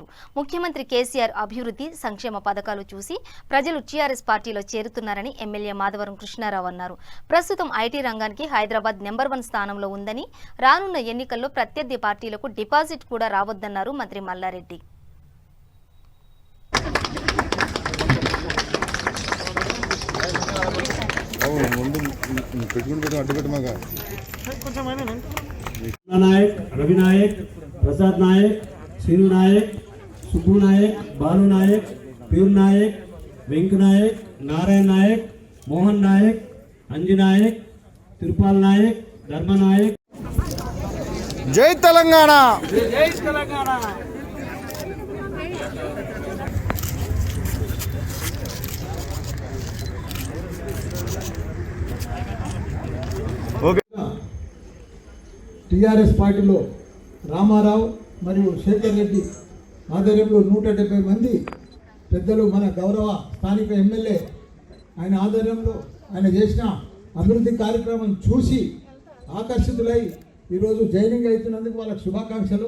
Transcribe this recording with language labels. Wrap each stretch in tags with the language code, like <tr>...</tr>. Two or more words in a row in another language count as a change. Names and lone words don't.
<te>ముఖ్యమంత్రి కేసీఆర్ అభివృద్ధి సంక్షేమ పథకాలు చూసి ప్రజలు టీఆర్ఎస్ పార్టీలో చేరుతున్నారని ఎమ్మెల్యే మాధవరం కృష్ణారావు అన్నారు. ప్రస్తుతం ఐటీ రంగానికి హైదరాబాద్ నెంబర్ 1 స్థానంలో ఉందని, రానున్న ఎన్నికల్లో ప్రత్యర్థి పార్టీలకు డిపాజిట్ కూడా రావద్దన్నారు మంత్రి మల్లారెడ్డి. नायक, रवि नायक, प्रसाद नायक, सीनू नायक, सुब्बू नायक, बालू नायक, पीर नायक, वेंक नायक, नारायण नायक, मोहन नायक, अंजू नायक, तिरुपाल नायक, धर्म नायक. జై తెలంగాణ. జై తెలంగాణ. టీఆర్ఎస్ పార్టీలో రామారావు మరియు శేఖర్ రెడ్డి ఆధ్వర్యంలో 170 మంది పెద్దలు, మన గౌరవ స్థానిక ఎమ్మెల్యే ఆయన ఆధ్వర్యంలో ఆయన చేసిన అభివృద్ధి కార్యక్రమం చూసి ఆకర్షితులై ఈరోజు జాయినింగ్ అవుతున్నందుకు వాళ్ళకి శుభాకాంక్షలు.</te>